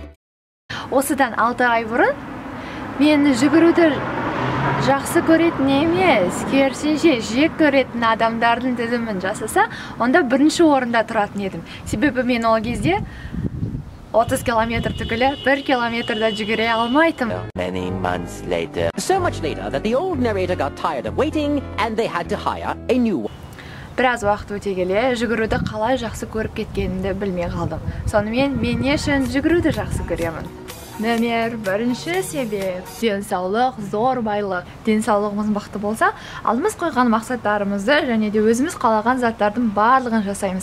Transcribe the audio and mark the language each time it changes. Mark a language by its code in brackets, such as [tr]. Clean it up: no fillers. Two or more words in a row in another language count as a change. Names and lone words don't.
[kk] Осыдан 6 ай бұрын мен жүгіруді жақсы көретін емес, керісінше жек көретін адамдардың тізімін жасаса, онда бірінші орында тұратын едім. Себебі мен ол кезде 30 километр түгілі 1 километрда жүгіре алмайтым. [en] Many months later. So much later that the old narrator got tired of waiting and they had to hire a new one. [kk] Біраз уақыт өте келе жүгіруді қалай жақсы көріп кеткенімді білмей қалдым. Сонымен мен не үшін жүгіруді жақсы көремін? Номер бірінші себеп – денсаулық, зор байлық. Денсаулығымыз мықты болса, алдымыз қойған мақсаттарымызды және де өзіміз қалаған заттардың барлығын жасаймыз.